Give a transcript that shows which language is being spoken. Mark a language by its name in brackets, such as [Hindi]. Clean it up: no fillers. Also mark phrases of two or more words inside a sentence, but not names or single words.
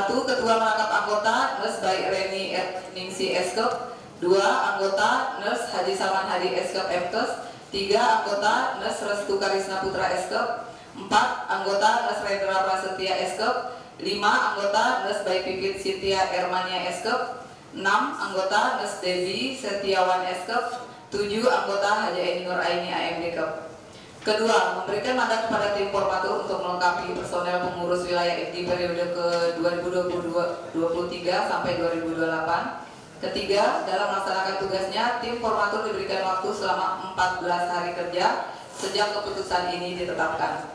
[Indonesian] Ketua merangkap anggota Nurse Baik Reni Ningsi Eskep. 2. Anggota Nurse Haji Salman Hadi Eskep Mkes. 3. Anggota Nurse Restu Karisna Putra Eskep. 4. Anggota Nurse Rendra Prasetya Eskep. 5. Anggota Nurse Baik Pipit Sintia Ermania Eskep. 6. Anggota Nurse Devi Setiawan Eskep. 7. Anggota Haji Eni Nur Aini AMD Kep. Kedua, memberikan mandat kepada tim formatur untuk melengkapi personel pengurus wilayah IPDI periode ke 2023 sampai 2028. Ketiga, dalam melaksanakan tugasnya, tim formatur diberikan waktu selama 14 hari kerja sejak keputusan ini ditetapkan.